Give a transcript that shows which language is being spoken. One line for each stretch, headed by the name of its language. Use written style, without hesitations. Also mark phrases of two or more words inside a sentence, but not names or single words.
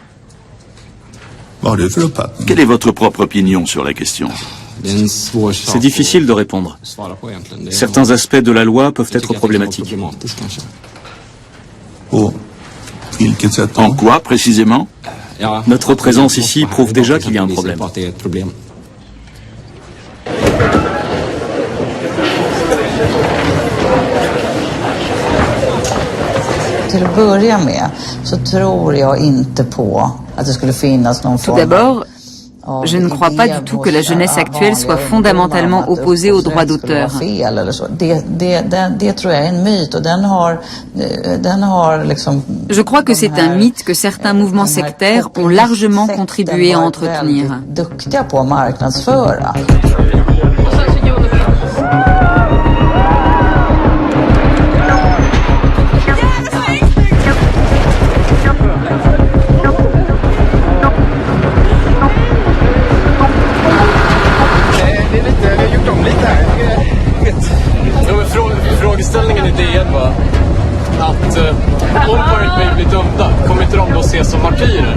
French: Quelle est votre propre opinion sur la question? C'est difficile de répondre. Certains aspects de la loi peuvent être problématiques. En quoi, précisément? Notre présence ici prouve déjà qu'il y a un problème.
Swedish: Till att börja med så tror jag inte på att det skulle finnas någon
French: Tout d'abord, je ne crois pas du tout que la jeunesse actuelle soit fondamentalement opposée aux droits d'auteur. Je crois que c'est un mythe que certains mouvements sectaires ont largement contribué à entretenir.
Swedish: Frågeställningen i DN var att om Pirate Bay blir dömda kommer inte de då ses som martyrer.